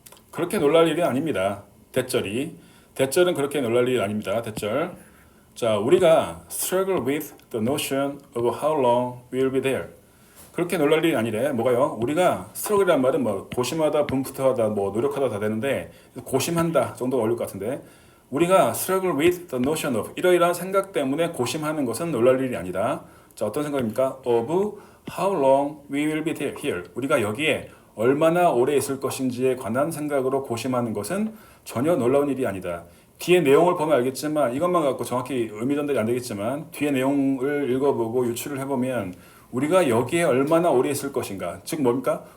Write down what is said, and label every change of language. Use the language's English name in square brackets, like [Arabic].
[Korean] 그렇게 놀랄 일이 아닙니다. 대절은 그렇게 놀랄 일이 아닙니다. 대절. 자, 우리가 [English] struggle with the notion of how long we'll be there. [Korean] 그렇게 놀랄 일이 아니래. 뭐가요? 우리가 struggle이란 말은 뭐 고심하다, 분투하다, 뭐 노력하다 다 되는데 고심한다 정도가 어울릴 것 같은데, 우리가 [English] struggle with the notion of [Korean] 이러이러한 생각 때문에 고심하는 것은 놀랄 일이 아니다. 자, 어떤 생각입니까? [English] of how long we will be here. [Korean] 우리가 여기에 얼마나 오래 있을 것인지에 관한 생각으로 고심하는 것은 전혀 놀라운 일이 아니다. 뒤에 내용을 보면 알겠지만, 이것만 갖고 정확히 의미 전달이 안 되겠지만 뒤에 내용을 읽어보고 유추를 해보면 우리가 여기에 얼마나 오래 있을 것인가, 즉 뭡니까?